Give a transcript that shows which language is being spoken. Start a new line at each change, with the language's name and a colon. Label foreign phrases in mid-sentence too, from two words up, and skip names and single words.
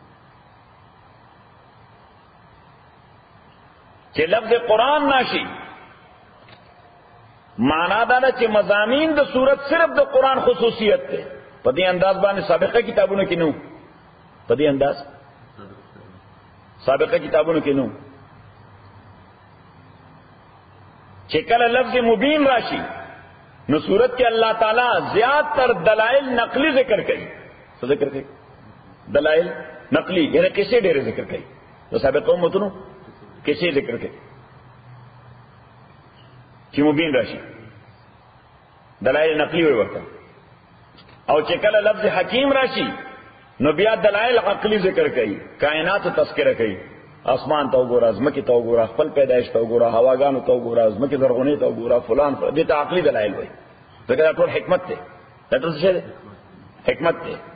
Pashto: چې لفظ قرآن ناشي معنا دا ده چې مضامین د صورت صرف د قرآن خصوصیت ده په دې انداز باندې سابقه کتابونو کې نو په دې انداز سابقه کتابونو کې نو چې کله لفظ مبین راشي نو صورت کې اللہ تعالی زیاد تر دلائل نقلی ذکر کړي څه ذکر کړي دلائل نقلی یعنی کیسے ډېر ذکر کړي تو سابقه امتونو کیسے ذکر کړي چې مبین راشي دلائل نقلی وي ورته او چې کله لفظ حکیم راشي نو بیا دلائل عقلی ذکر کړي کائنات تذکرہ کړي اسمان ته وګوره ازمکه ته وګوره خپل پیدائش ته وګوره هواګانو ته وګوره ازمکه زرغونی ته وګوره فلان دې ته عقلی دلایل وایي دا ټول حکمت ته دا څه شی دی حکمت ته